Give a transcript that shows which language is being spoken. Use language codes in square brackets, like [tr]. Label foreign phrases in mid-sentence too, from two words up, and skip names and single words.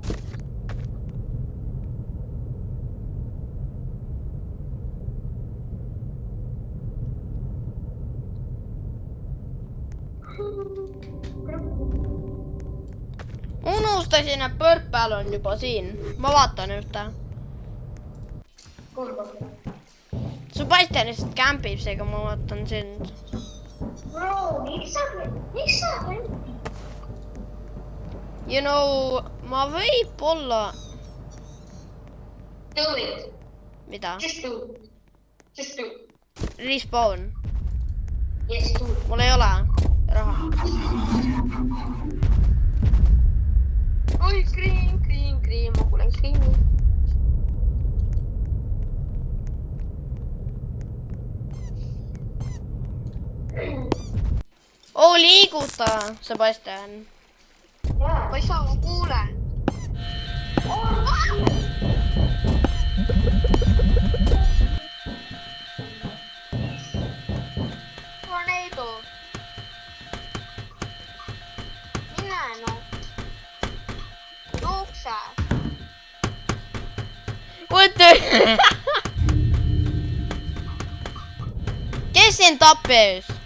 [et] Unustasin, et Purple on juba siin. Ma vaatan ühte. Sebastian lihtsalt kämpib, seega ma vaatan sind. Bro, miks sa [en] You know, [et] ma võib-olla... [en] Do it. [et] Mida? [en] Just do. Just do. Respawn. Yes, do. [et] Mul ei ole raha. Oi, kriim, ma kuulen kriimi. Oo, liiguta, Sebastian. Ma ei saa, ma kuulen. Tornado. Mine no. Jookse. [en] What the... [et] Kes sind tappis?